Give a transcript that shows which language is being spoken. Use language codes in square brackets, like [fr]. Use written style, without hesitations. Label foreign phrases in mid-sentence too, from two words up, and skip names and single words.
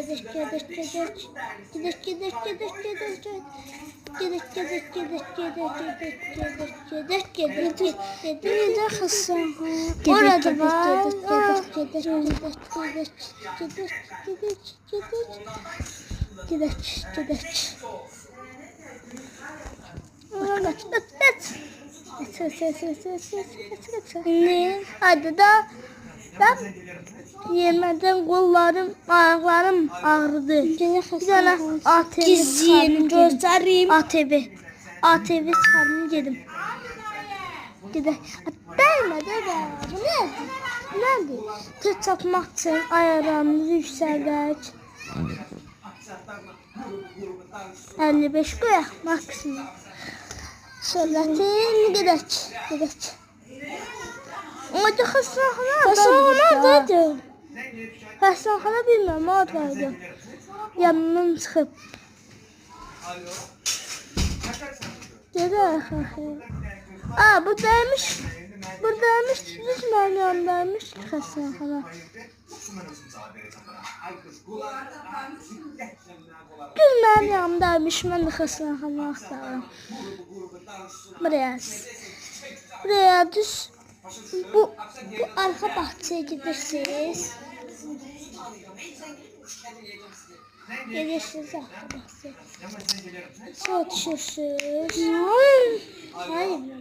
[az] Orada var. Gedək. [tr] Ne? Hadi da. Yemeden kollarım, ayaklarım ağrıdı. Bir tane ATV göstereyim. ATV çıkardım dedim. Gidelim. Değmedi be. Bu nedir? Tır çapmak için ayarlarımızı yükseldik. [az] 55 koyaq maksimum. Sürətin gedək. Orada xəstəxanadadır. Xəstəxana bilmirəm, oradaydı. Yanından çıxıb. Gedək. Buradaymış. Düz mənim yanımdaymış xəstəxana. Düz mənim yanımdaymış. Mən də xəstəxana axtarıram. Buraya düz. [tr] Bu arka bahçeye gidersiniz. Gelirsiniz arka bahçeye. Sonra düşürsünüz. Hayır.